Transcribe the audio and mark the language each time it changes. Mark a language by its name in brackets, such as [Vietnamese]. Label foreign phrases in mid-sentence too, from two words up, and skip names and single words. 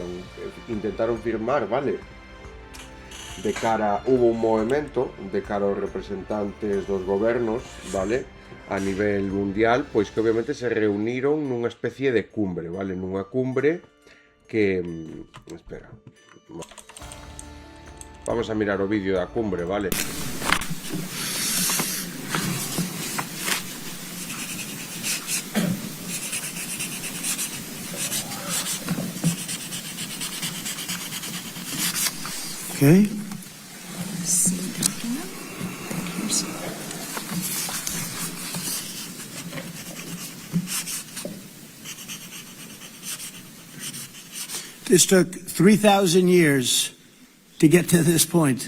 [Galician] Intentaron firmar, vale? [Spanish] Hubo un [Galician] movimento de cara aos representantes dos gobernos, vale? A nivel mundial, pois que obviamente se reuniron nunha especie de cumbre, vale? Nunha cumbre que... espera. Vamos a mirar o vídeo da cumbre, vale? [English] Okay. This took 3,000 years to get to this point.